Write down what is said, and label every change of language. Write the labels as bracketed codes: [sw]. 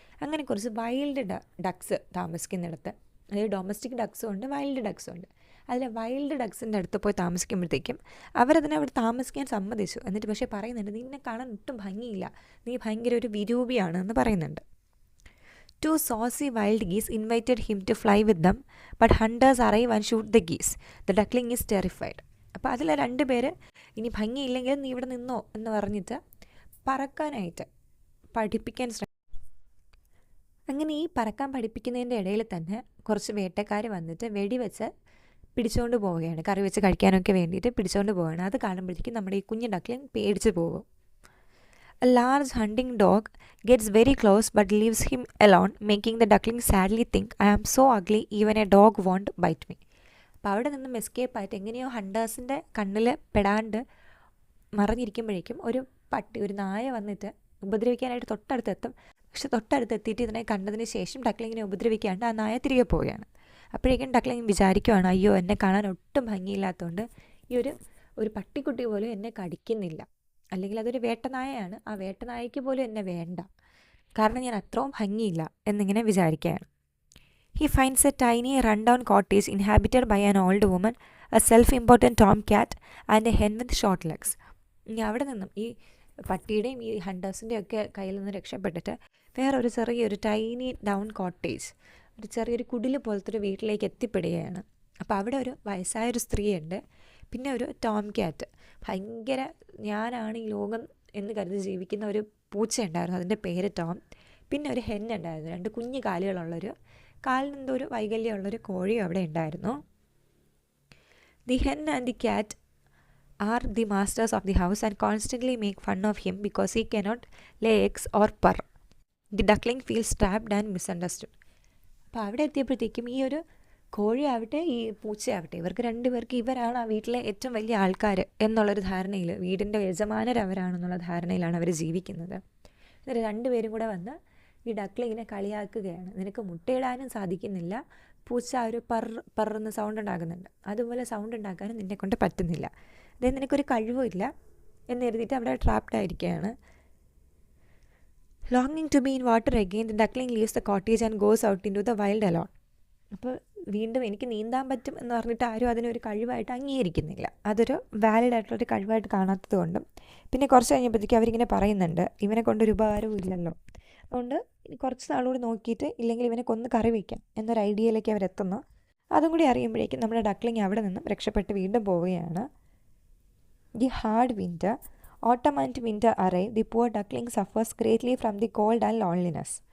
[ml] അങ്ങനെ കുറച്ച് wild ducts താമസിക്കുന്നിടത്ത്, അതായത് ഡൊമസ്റ്റിക് ഡക്സും ഉണ്ട് വൈൽഡ് ഡക്സും ഉണ്ട്. അതിൽ വൈൽഡ് ഡക്സിൻ്റെ അടുത്ത് പോയി താമസിക്കുമ്പോഴത്തേക്കും അവരതിനെ അവിടെ താമസിക്കാൻ സമ്മതിച്ചു. എന്നിട്ട് പക്ഷേ പറയുന്നുണ്ട്, നിന്നെ കാണാൻ ഒട്ടും ഭംഗിയില്ല, നീ ഭയങ്കര ഒരു വിരൂപിയാണ് എന്ന് പറയുന്നുണ്ട്. [en] 2 saucy wild geese invited him to fly with them, but hunters arrive and shoot the geese. The duckling is terrified. [ml] അപ്പോൾ അതിൽ 2 പേര് ഇനി ഭംഗിയില്ലെങ്കിൽ നീ ഇവിടെ നിന്നോ എന്ന് പറഞ്ഞിട്ട് പറക്കാനായിട്ട് പഠിപ്പിക്കാൻ ശ്രമിക്കും. അങ്ങനെ ഈ പറക്കാൻ പഠിപ്പിക്കുന്നതിൻ്റെ ഇടയിൽ തന്നെ കുറച്ച് വേട്ടക്കാർ വന്നിട്ട് വെടിവെച്ച് പിടിച്ചുകൊണ്ട് പോവുകയാണ്. കറി വെച്ച് കഴിക്കാനൊക്കെ വേണ്ടിയിട്ട് പിടിച്ചുകൊണ്ട് പോവുകയാണ്. അത് കാണുമ്പോഴത്തേക്കും നമ്മുടെ ഈ കുഞ്ഞു ഡക്ലിംഗ് പേടിച്ച് പോകും. [en] A large hunting dog gets very close but leaves him alone, making the duckling sadly think, I am so ugly, even a dog won't bite me. [ml] അപ്പോൾ അവിടെ നിന്നും എസ്കേപ്പായിട്ട് എങ്ങനെയോ ഹണ്ടേഴ്സിൻ്റെ കണ്ണിൽ പെടാണ്ട് മറിഞ്ഞിരിക്കുമ്പോഴേക്കും ഒരു നായ വന്നിട്ട് ഉപദ്രവിക്കാനായിട്ട് തൊട്ടടുത്തെത്തും. പക്ഷെ തൊട്ടടുത്തെത്തിയിട്ട് ഇതിനെ കണ്ടതിന് ശേഷം ഡക്ലിങ്ങിനെ ഉപദ്രവിക്കാണ്ട് ആ നായ തിരികെ പോവുകയാണ്. അപ്പോഴേക്കും ഡക്ലിങ് വിചാരിക്കുവാണ്, അയ്യോ എന്നെ കാണാൻ ഒട്ടും ഭംഗിയില്ലാത്തതുകൊണ്ട് ഈ ഒരു പട്ടിക്കുട്ടി പോലും എന്നെ കടിക്കുന്നില്ല, അല്ലെങ്കിൽ അതൊരു വേട്ടനായയാണ്, ആ വേട്ടനായയ്ക്ക് പോലും എന്നെ വേണ്ട, കാരണം ഞാൻ അത്രയും ഭംഗിയില്ല എന്നിങ്ങനെ വിചാരിക്കുകയാണ്. [en] He finds a tiny rundown cottage inhabited by an old woman, a self-important tomcat and a hen with short legs. [ml] ഇനി അവിടെ നിന്നും ഈ പട്ടിയുടെയും ഈ ഹണ്ടേഴ്സിൻ്റെയും ഒക്കെ കയ്യിൽ നിന്ന് രക്ഷപ്പെട്ടിട്ട് വേറൊരു ചെറിയൊരു ടൈനി ഡൗൺ കോട്ടേജ്, ഒരു ചെറിയൊരു കുടില് പോലത്തെ ഒരു വീട്ടിലേക്ക് എത്തിപ്പെടുകയാണ്. അപ്പോൾ അവിടെ ഒരു വയസ്സായൊരു സ്ത്രീയുണ്ട്, പിന്നെ ഒരു ടോം ക്യാറ്റ്, ഭയങ്കര ഞാനാണ് ഈ ലോകം എന്ന് കരുതി ജീവിക്കുന്ന ഒരു പൂച്ച ഉണ്ടായിരുന്നു, അതിൻ്റെ പേര് ടോം. പിന്നെ ഒരു ഹെൻ ഉണ്ടായിരുന്നു, 2 കുഞ്ഞു കാലുകളുള്ളൊരു, കാലിനെന്തോ ഒരു വൈകല്യമുള്ളൊരു കോഴിയും അവിടെ ഉണ്ടായിരുന്നു. [en] The hen and the cat are the masters of the house and constantly make fun of him because he cannot lay eggs or purr. The duckling feels trapped and misunderstood. [ml] അപ്പോൾ അവിടെ എത്തിയപ്പോഴത്തേക്കും ഈ ഒരു കോഴിയാവട്ടെ ഈ പൂച്ചയാവട്ടെ ഇവർക്ക് 2 പേർക്ക് ഇവരാണ് ആ വീട്ടിലെ ഏറ്റവും വലിയ ആൾക്കാർ എന്നുള്ളൊരു ധാരണയിൽ, വീടിൻ്റെ യജമാനരവരാണെന്നുള്ള ധാരണയിലാണ് അവർ ജീവിക്കുന്നത്. എന്നിട്ട് 2 പേരും കൂടെ വന്ന് ഈ ഡക്ലിങ്ങിനെ കളിയാക്കുകയാണ്. നിനക്ക് മുട്ടയിടാനും സാധിക്കുന്നില്ല, പൂച്ച ഒരു പർന്ന് സൗണ്ട് ഉണ്ടാക്കുന്നുണ്ട്, അതുപോലെ സൗണ്ട് ഉണ്ടാക്കാനും നിന്നെ കൊണ്ട് പറ്റുന്നില്ല, അതായത് നിനക്കൊരു കഴിവുമില്ല എന്ന് എഴുതിയിട്ട് അവിടെ ട്രാപ്ഡായിരിക്കുകയാണ്. [en] ലോങ്ങിങ് to be in water again the duckling leaves the cottage and goes out in to the wild alone. [ml] അപ്പോൾ വീണ്ടും എനിക്ക് നീന്താൻ പറ്റും എന്ന് പറഞ്ഞിട്ട് ആരും അതിനൊരു കഴിവായിട്ട് അംഗീകരിക്കുന്നില്ല, അതൊരു വാലിഡ് ആയിട്ടുള്ളൊരു കഴിവായിട്ട് കാണാത്തത് കൊണ്ടും. പിന്നെ കുറച്ച് കഴിഞ്ഞപ്പോഴത്തേക്കും അവരിങ്ങനെ പറയുന്നുണ്ട് ഇവനെ കൊണ്ടൊരു ഉപകാരവും ഇല്ലല്ലോ, അതുകൊണ്ട് കുറച്ച് നാളുകൂടി നോക്കിയിട്ട് ഇല്ലെങ്കിൽ ഇവനെ കൊന്ന് കറി വയ്ക്കാം എന്നൊരു ഐഡിയയിലേക്ക് അവരെത്തുന്നു. അതും കൂടി അറിയുമ്പോഴേക്കും നമ്മുടെ ഡക്ലിങ് അവിടെ നിന്നും രക്ഷപ്പെട്ട് വീണ്ടും പോവുകയാണ്. [en] The hard winter, autumn and winter arrive. The poor duckling suffers greatly from the cold and loneliness.